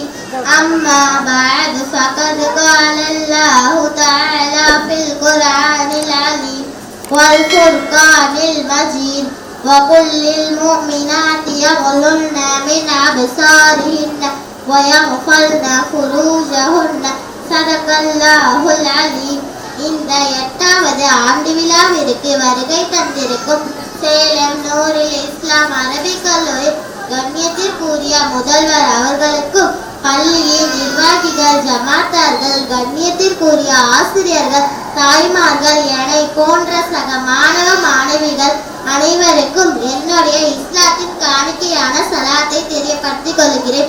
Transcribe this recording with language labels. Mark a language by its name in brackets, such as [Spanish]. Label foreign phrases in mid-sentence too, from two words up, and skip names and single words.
[Arabic] أما بعد فقد قال الله تعالى في القرآن العظيم والفرقان المجيد وقل للمؤمنات يغضضن من أبصارهن ويغضضن فروجهن صدق الله العظيم. [Tamil] இந்த 8வது ஆண்டு விழாவிற்கு வருகை தந்திருக்கும் சேலம் நூரில் இஸ்லாம் அரபிக் கல்லூரி கண்ணியத்திற்குரிய முதல்வர் அவர்களுக்கும், பள்ளியின் நிர்வாகிகள், ஜமாத்தார்கள், கண்ணியத்திற்குரிய ஆசிரியர்கள், தாய்மார்கள் என போன்ற சக மாணவ மாணவிகள் அனைவருக்கும் என்னுடைய இஸ்லாத்தின் காணிக்கையான சலாத்தை தெரியப்படுத்திக் கொள்கிறேன்.